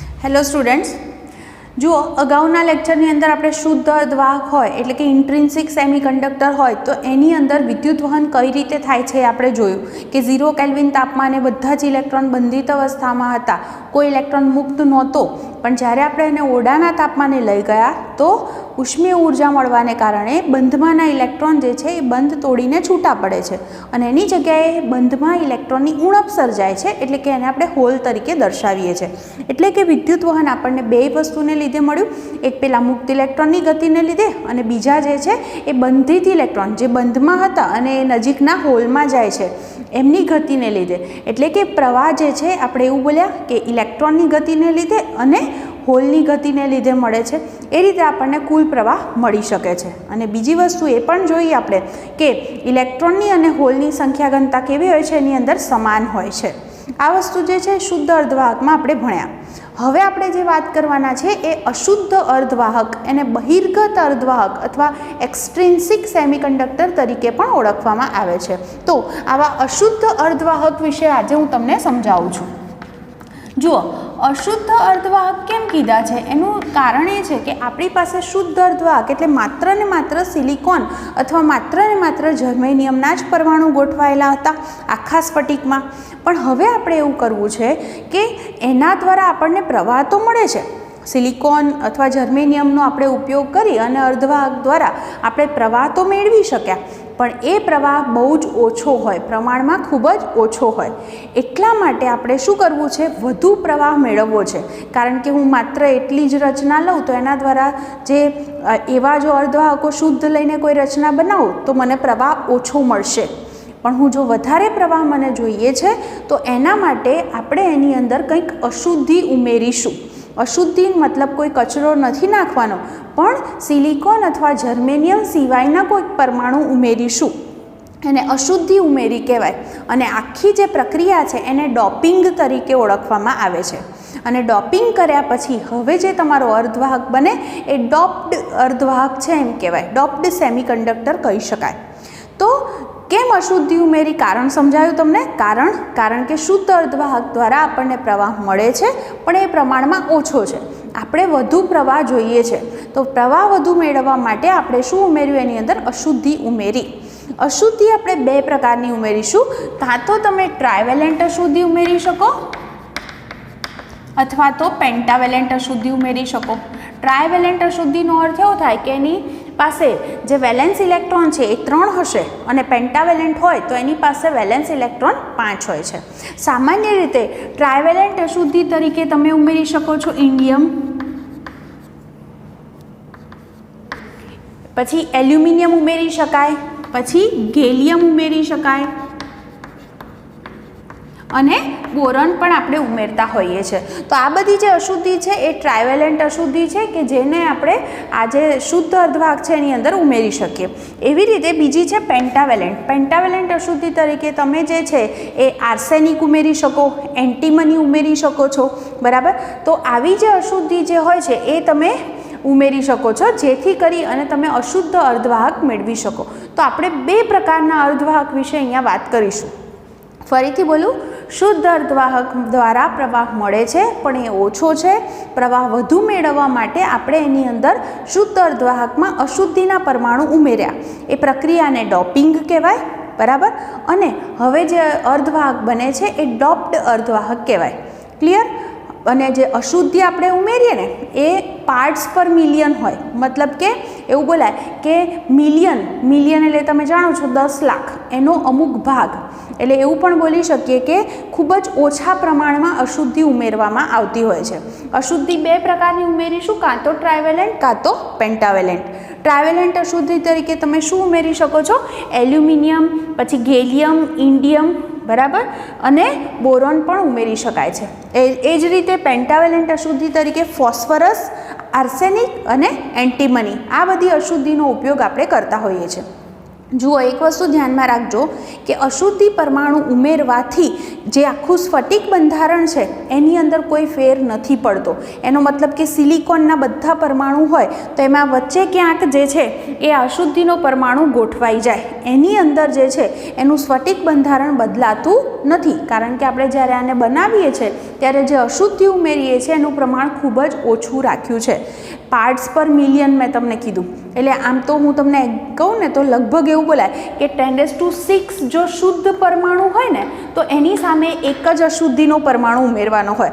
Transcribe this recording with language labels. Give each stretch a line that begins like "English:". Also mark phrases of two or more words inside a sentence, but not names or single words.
English: hello students,
Gujarati: જુઓ અગાઉના લેક્ચરની અંદર આપણે શુદ્ધ અર્ધવાહક હોય એટલે કે
English: intrinsic semiconductor
Gujarati: હોય તો એની અંદર વિદ્યુત વહન કઈ રીતે થાય છે આપણે જોયું કે 0 કેલ્વિન તાપમાને બધા જ ઇલેક્ટ્રોન બંધિત અવસ્થામાં હતા, કોઈ ઇલેક્ટ્રોન મુક્ત નહોતો, પણ જ્યારે આપણે એને ઓડાના તાપમાને લઈ ગયા તો ઉષ્મીય ઊર્જા મળવાને કારણે બંધમાના ઇલેક્ટ્રોન જે છે એ બંધ તોડીને છૂટા પડે છે અને એની જગ્યાએ બંધમાં ઇલેક્ટ્રોનની ઉણપ સર્જાય છે એટલે કે એને આપણે હોલ તરીકે દર્શાવીએ છે। એટલે કે વિદ્યુત વહન આપણને બે વસ્તુને લીધે મળ્યું, એક પેલા મુક્ત ઇલેક્ટ્રોનની ગતિને લીધે અને બીજા જે છે એ બંધિત ઇલેક્ટ્રોન જે બંધમાં હતા અને નજીકના હોલમાં જાય છે એમની ગતિને લીધે। એટલે કે પ્રવાહ જે છે આપણે એવું બોલ્યા કે ઇલેક્ટ્રોનની ગતિને લીધે અને હોલની ગતિને લીધે મળે છે, એ રીતે આપણને કુલ પ્રવાહ મળી શકે છે। અને બીજી વસ્તુ એ પણ જોઈએ આપણે કે ઇલેક્ટ્રોનની અને હોલની સંખ્યા ઘનતા કેવી હોય છે, એની અંદર સમાન હોય છે। આ વસ્તુ જે છે શુદ્ધ અર્ધવાહકમાં આપણે ભણ્યા. હવે આપણે જે વાત કરવાના છે એ અશુદ્ધ અર્ધવાહક એને બહિર્ગત અર્ધવાહક અથવા
English: extrinsic semiconductor
Gujarati: તરીકે પણ ઓળખવામાં આવે છે। તો આવા અશુદ્ધ અર્ધવાહક વિષે આજ હું તમને સમજાવું છું। જુઓ, અશુદ્ધ અર્ધવાહક કેમ કીધા છે એનું કારણ એ છે કે આપણી પાસે શુદ્ધ અર્ધવાહક એટલે માત્ર ને માત્ર સિલિકોન અથવા માત્ર ને માત્ર જર્મેનિયમના જ પરમાણુ ગોઠવાયેલા હતા આખા સ્ફટિકમાં। પણ હવે આપણે એવું કરવું છે કે એના દ્વારા આપણને પ્રવાહ તો મળે છે, સિલિકોન અથવા જર્મેનિયમનો આપણે ઉપયોગ કરી અને અર્ધવાહક દ્વારા આપણે પ્રવાહ તો મેળવી શક્યા, પણ એ પ્રવાહ બહુ જ ઓછો હોય, પ્રમાણમાં ખૂબ જ ઓછો હોય। એટલા માટે આપણે શું કરવું છે, વધુ પ્રવાહ મેળવવો છે। કારણ કે હું માત્ર એટલી જ રચના લઉં તો એના દ્વારા જે એવા જો અર્ધવાહકો શુદ્ધ લઈને કોઈ રચના બનાવું તો મને પ્રવાહ ઓછો મળશે, પણ હું જો વધારે પ્રવાહ મને જોઈએ છે તો એના માટે આપણે એની અંદર કંઈક અશુદ્ધિ ઉમેરીશું। અશુદ્ધિ મતલબ કોઈ કચરો નહીં નાખવાનો, પણ સિલિકોન અથવા જર્મેનિયમ સિવાયના કોઈ પરમાણુ ઉમેરીશું એને અશુદ્ધિ ઉમેરી કહેવાય। અને આખી જે પ્રક્રિયા છે એને ડોપિંગ તરીકે ઓળખવામાં આવે છે। અને ડોપિંગ કર્યા પછી હવે જે તમારો અર્ધવાહક બને એ ડોપ્ડ અર્ધવાહક છે એમ કહેવાય,
English: doped semiconductor
Gujarati: કહી શકાય। તો કેમ અશુદ્ધિ ઉમેરી કારણ સમજાયું તમને। કારણ કે શુદ્ધ અર્ધવાહક દ્વારા આપણે પ્રવાહ મળે છે પણ એ પ્રમાણમાં ઓછો છે, આપણે વધુ પ્રવાહ જોઈએ છે। તો પ્રવાહ વધુ મેળવવા માટે આપણે શું ઉમેર્યું, એની અંદર અશુદ્ધિ ઉમેરી। અશુદ્ધિ આપણે બે પ્રકારની ઉમેરીશું, કાં તો તમે ટ્રાયવેલેન્ટ અશુદ્ધિ ઉમેરી શકો અથવા તો પેન્ટાવેલેન્ટ અશુદ્ધિ ઉમેરી શકો। ટ્રાયવેલેન્ટ અશુદ્ધિનો અર્થ એવો થાય કે એની પાસે જે
English: valence electron
Gujarati: છે એ 3 હશે અને પેન્ટાવેલેન્ટ હોય તો એની પાસે
English: valence electron
Gujarati: 5 હોય છે। સામાન્ય રીતે ટ્રાયવેલેન્ટ અશુદ્ધિ તરીકે તમે ઉમેરી શકો છો ઇન્ડિયમ, પછી એલ્યુમિનિયમ ઉમેરી શકાય, પછી ગેલિયમ ઉમેરી શકાય અને બોરોન પણ આપણે ઉમેરતા હોઈએ છે। તો આ બધી જે અશુદ્ધિ છે એ ટ્રાયવેલેન્ટ અશુદ્ધિ છે કે જેને આપણે આ જે શુદ્ધ અર્ધવાહક છે એની અંદર ઉમેરી શકીએ। એવી રીતે બીજી છે પેન્ટાવેલેન્ટ। પેન્ટાવેલેન્ટ અશુદ્ધિ તરીકે તમે જે છે એ આર્સેનિક ઉમેરી શકો, એન્ટીમની ઉમેરી શકો છો, બરાબર। તો આવી જે અશુદ્ધિ જે હોય છે એ તમે ઉમેરી શકો છો જેથી કરી અને તમે અશુદ્ધ અર્ધવાહક મેળવી શકો। તો આપણે બે પ્રકારના અર્ધવાહક વિષે અહીંયા વાત કરીશું। ફરીથી બોલું, શુદ્ધ અર્ધવાહક દ્વારા પ્રવાહ મળે છે પણ એ ઓછો છે। પ્રવાહ વધુ મેળવવા માટે આપણે એની અંદર શુદ્ધ અર્ધવાહકમાં અશુદ્ધિના પરમાણુ ઉમેર્યા, એ પ્રક્રિયાને ડોપિંગ કહેવાય, બરાબર। અને હવે જે અર્ધવાહક બને છે એ ડોપ્ડ અર્ધવાહક કહેવાય। क्लियर। અને જે અશુદ્ધિ આપણે ઉમેરીએ ને એ
English: parts per million
Gujarati: હોય, મતલબ કે એવું બોલાય કે મિલિયન એટલે તમે જાણો છો 10 લાખ એનો અમુક ભાગ, એટલે એવું પણ બોલી શકીએ કે ખૂબ જ ઓછા પ્રમાણમાં અશુદ્ધિ ઉમેરવામાં આવતી હોય છે। અશુદ્ધિ બે પ્રકારની ઉમેરીશું, કાં તો ટ્રાયવેલેન્ટ કાં તો પેન્ટાવેલેન્ટ। ટ્રાયવેલેન્ટ અશુદ્ધિ તરીકે તમે શું ઉમેરી શકો છો, એલ્યુમિનિયમ, પછી ગેલિયમ, ઇન્ડિયમ, બરાબર, અને બોરોન પણ ઉમેરી શકાય છે। એ જ રીતે પેન્ટાવેલેન્ટ અશુદ્ધિ તરીકે ફોસ્ફરસ, આર્સેનિક અને એન્ટીમની આ બધી અશુદ્ધિનો ઉપયોગ આપણે કરતા હોઈએ છે। જુઓ, એક વસ્તુ ધ્યાન મેં રાખજો કિ અશુદ્ધિ પરમાણુ ઉમેરવાથી જે આખું સ્ફટિક બંધારણ છે એની અંદર કોઈ ફેર નહીં પડતો। એનો મતલબ કિ સિલિકોનના બધા પરમાણુ હોય તો એમાં વચ્ચે ક્યાંક જે છે એ અશુદ્ધિનો પરમાણુ ગોઠવાઈ જાય, એની અંદર જે છે એનું સ્ફટિક બંધારણ બદલાતું નથી, કારણ કે આપણે જ્યારે આને બનાવીએ છીએ ત્યારે જે અશુદ્ધિ ઉમેરીએ છીએ એનું પ્રમાણ ખૂબ જ ઓછું રાખ્યું છે.
English: parts per million
Gujarati: મેં તમને કીધું, એટલે આમ તો હું તમને કહું ને તો લગભગ એવું બોલાય કે 10⁶ જો શુદ્ધ પરમાણુ હોય ને તો એની સામે એક જ અશુદ્ધિનો પરમાણુ ઉમેરવાનો હોય.